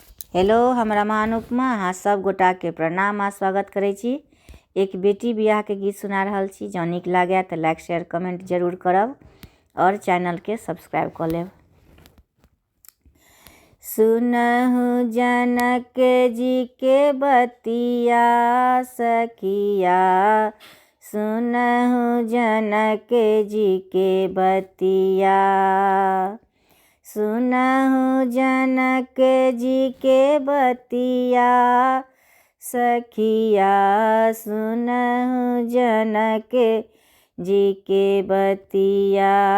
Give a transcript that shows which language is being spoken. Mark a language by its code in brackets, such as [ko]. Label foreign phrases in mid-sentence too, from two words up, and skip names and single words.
[mai] हेलो हमरा माँ अनुपमा, अहाँ सब गोटा के प्रणाम आ स्वागत करै छी। एक बेटी बियाह के गीत सुना रहल छी। जँ नीक लागे तो [en] like share comment [mai] जरूर करब और चैनल के सब्सक्राइब कर लेब। सुनहु जनक जी के बतिया सखिया, सुनहु जनक जी के बतिया, सुनहु जनक जी के बतिया सखिया, सुनहु जनक जी के बतिया।